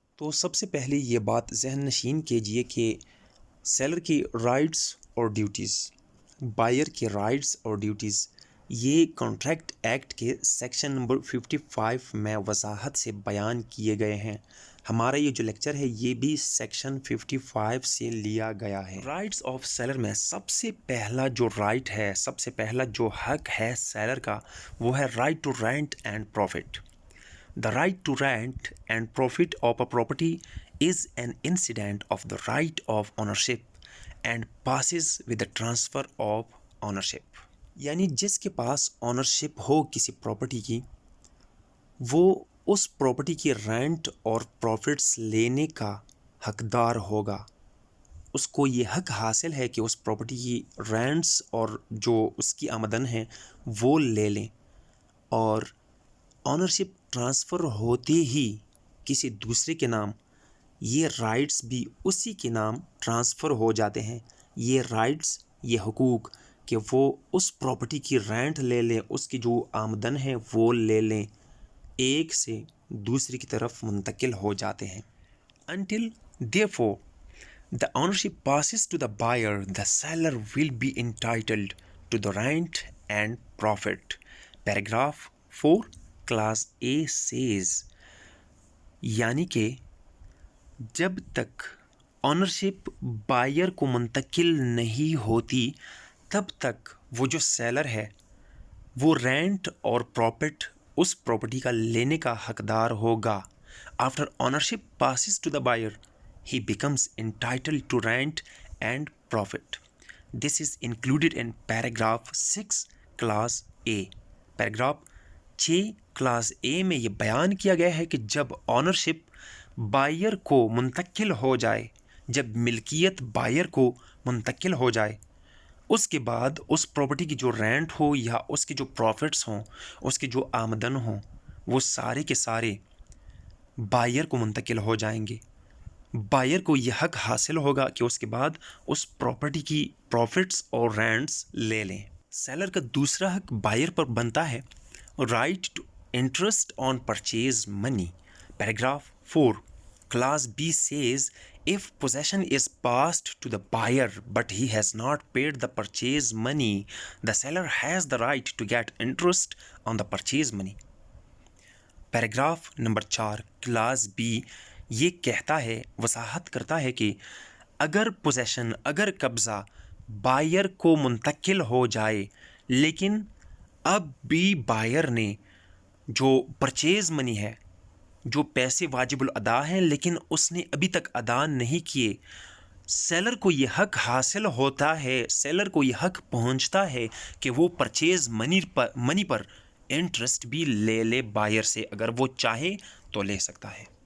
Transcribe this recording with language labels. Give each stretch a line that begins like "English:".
Urdu: تو سب سے پہلے یہ بات ذہن نشین کیجئے کہ سیلر کی رائٹس اور ڈیوٹیز، بائر کے رائٹس اور ڈیوٹیز، یہ کانٹریکٹ ایکٹ کے سیکشن نمبر 55 میں وضاحت سے بیان کیے گئے ہیں. ہمارا یہ جو لیکچر ہے یہ بھی سیکشن 55 سے لیا گیا ہے. رائٹس آف سیلر میں سب سے پہلا جو رائٹ ہے، سب سے پہلا جو حق ہے سیلر کا، وہ ہے right to rent and profit.
English: The right to rent and profit of a property is an incident of the right of ownership and passes with the transfer of ownership.
Urdu: یعنی جس کے پاس اونرشپ ہو کسی property کی، وہ اس property کی rent اور prophets لینے کا حقدار ہوگا. اس کو یہ حق حاصل ہے کہ اس پراپرٹی کی رینٹس اور جو اس کی آمدن ہے وہ لے لیں، اور اونرشپ ٹرانسفر ہوتے ہی کسی دوسرے کے نام یہ رائٹس بھی اسی کے نام ٹرانسفر ہو جاتے ہیں. یہ رائٹس، یہ حقوق کہ وہ اس پراپرٹی کی رینٹ لے لیں، اس کی جو آمدن ہے وہ لے لیں، ایک سے دوسری کی طرف منتقل ہو جاتے ہیں.
English: Until therefore the ownership passes to the buyer, the seller will be entitled to the rent and profit. Paragraph 4 Clause A says،
Urdu: یعنی کہ جب تک اونرشپ بائر کو منتقل نہیں ہوتی تب تک وہ جو سیلر ہے وہ رینٹ اور پروفٹ اس پراپرٹی کا لینے کا حقدار ہوگا.
English: After ownership passes to the buyer, he becomes entitled to rent and profit. This is included in paragraph 6 clause A.
Urdu: paragraph 6 class A میں یہ بیان کیا گیا ہے کہ جب اونرشپ بائر کو منتقل ہو جائے، جب ملکیت بائر کو منتقل ہو جائے، اس کے بعد اس پراپرٹی کی جو رینٹ ہو یا اس کے جو پروفٹس ہوں، اس کی جو آمدن ہوں، وہ سارے کے سارے بائر کو منتقل ہو جائیں گے. بائر کو یہ حق حاصل ہوگا کہ اس کے بعد اس پراپرٹی کی پروفٹس اور رینٹس لے لیں. سیلر کا دوسرا حق بائر پر بنتا ہے right to
English: interest on purchase money. Paragraph 4 Clause B says, if possession is passed to the buyer but he has not paid the purchase money, the seller has the right to get interest on the purchase money. Paragraph number 4 Clause B
Urdu: یہ کہتا ہے، وضاحت کرتا ہے کہ اگر position, اگر قبضہ بائر کو منتقل ہو جائے لیکن اب بھی بائر نے جو پرچیز منی ہے، جو پیسے واجب الادا ہیں لیکن اس نے ابھی تک ادا نہیں کیے، سیلر کو یہ حق حاصل ہوتا ہے، سیلر کو یہ حق پہنچتا ہے کہ وہ پرچیز منی پر انٹرسٹ بھی لے لے بائر سے، اگر وہ چاہے تو لے سکتا ہے.